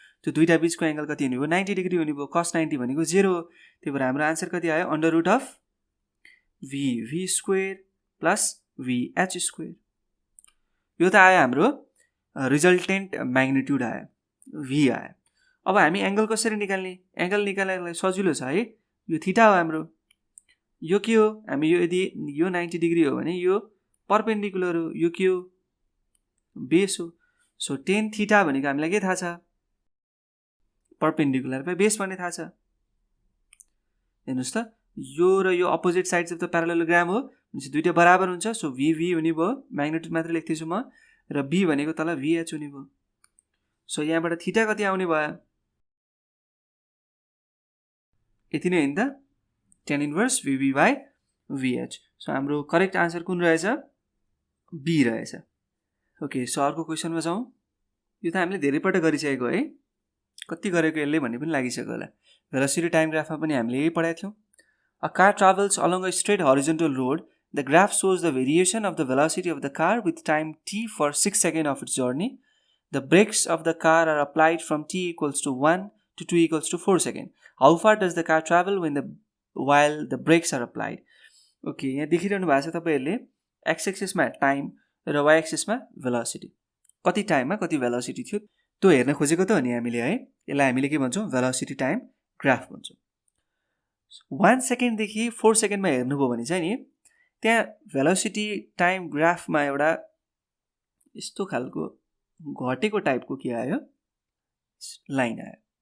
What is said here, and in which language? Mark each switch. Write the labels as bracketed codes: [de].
[ne] त्यो दुईटा बीचको एंगल कति हुने भयो 90 डिग्री हुने भयो। cos 90 भनेको 0 हो। त्यही भएर हाम्रो आन्सर कति आयो [en] Under root of VV square plus VH square. [ne] यो त आयो हाम्रो रिजल्टेन्ट म्याग्निट्युड आयो V आयो। अब हामी एंगल कसरी निकाल्ने, एंगल निकाल्नलाई सजिलो छ है। यो थीटा हो हाम्रो, यो के हो हामी यो यदि यो 90 डिग्री हो भने यो परपेन्डिकुलर हो, यो के हो बेस हो। सो tan थीटा भनेको हामीलाई के थाहा छ परपेन्डिकुलर बाइ बेस भन्ने थाहा छ। हेर्नुस् त यो र यो [en] opposite sides of the parallelogram [ne] हो भनेपछि दुईटा बराबर हुन्छ। सो VV हुने भयो म्याग्निट्युड मात्र लेख्दैछु म र B भनेको तल VH हुने भयो। सो यहाँबाट थीटा कति आउने भयो यति नै होइन त tan inverse VB by VH। So हाम्रो करेक्ट आन्सर कुन रहेछ B रहेछ। ओके सो अर्को क्वेसनमा जाउँ। यो त हामीले धेरै पटक गरिसकेको है, कति गरेको यसले भन्ने पनि लागिसक्यो होला। भेलोसिटी टाइम ग्राफमा पनि हामीले यही पढाएको थियौँ। [en] A car travels along a straight horizontal road. The graph shows the variation of the velocity of the car with time t for 6 seconds of its journey. The brakes of the car are applied from t equals to 1 to 2 equals to 4 seconds. How far does the car travel while the brakes are applied? [ne] Okay, यहाँ देखिरहनु भएको छ तपाईहरुले x axis मा time र y axis मा velocity, कति टाइममा कति भेलोसिटी थियो त्यो हेर्न खोजेको त हो नि हामीले है। यसलाई हामीले के भन्छौं भेलोसिटी टाइम ग्राफ भन्छौं। 1 सेकेन्ड देखि 4 सेकेन्डमा हेर्नुभयो भने चाहिँ नि त्यहाँ भेलोसिटी टाइम ग्राफमा एउटा यस्तो खालको घटेको टाइपको के आयो लाइन आयो।